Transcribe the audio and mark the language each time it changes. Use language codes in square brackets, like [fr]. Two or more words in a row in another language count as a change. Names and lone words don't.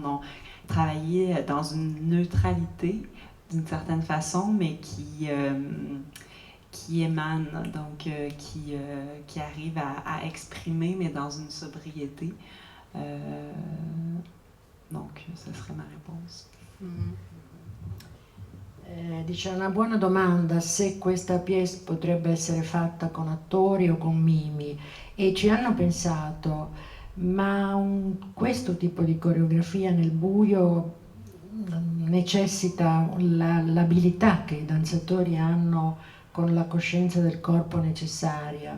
[fr] Donc, travailler dans une neutralité, d'une certaine façon, mais qui émane, donc qui arrive à exprimer, mais dans une sobriété. Donc, ce serait ma réponse. [it] Dice una buona domanda se questa pièce potrebbe essere fatta con attori o con mimi, e ci hanno pensato, ma questo tipo di coreografia nel buio necessita l'abilità che i danzatori hanno con la coscienza del corpo necessaria.